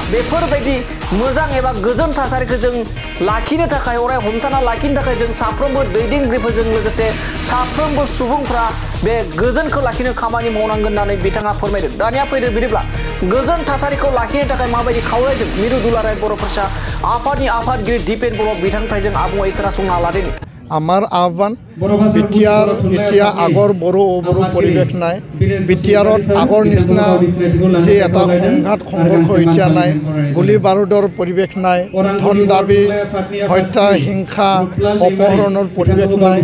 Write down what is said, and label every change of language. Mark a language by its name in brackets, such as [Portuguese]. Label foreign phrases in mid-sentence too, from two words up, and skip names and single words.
[Bodo] बेफोरबायदि मोजां एबा गोजोन थासारिखौ जों लाखिनो थाखाय अराय हमथाना लाखिनो थाखाय जों साफ्रोमबो दैदेनगिरिफोरजों लोगोसे साफ्रोमबो सुबुंफ्रा बे गोजोनखौ लाखिनो खामानि मावनांगोन होननानै बिथाङा फोरमायदों। दानिया फैदो बिदिब्ला गोजोन थासारिखौ लाखिनो थाखाय माबायदि खावलायदों मिरु दुलाराय बर' फरायसा आफादनि आफादगिरि दिपेन बर' बिथांनिफ्राय जों आबुङै खोनासंना लादिनि। [Assamese] আমার আহ্বান বিটিআর এতিয়া আগৰ বড়ো পৰিৱেশ নাই। বিটিআৰত আগৰ নিচিনা যে এটা সংঘাত সংঘৰ্ষ এতিয়া নাই। গুলি বাৰুদৰ পৰিৱেশ নাই। ধন দাবী হত্যা হিংসা অপহৰণৰ পৰিৱেশ নাই।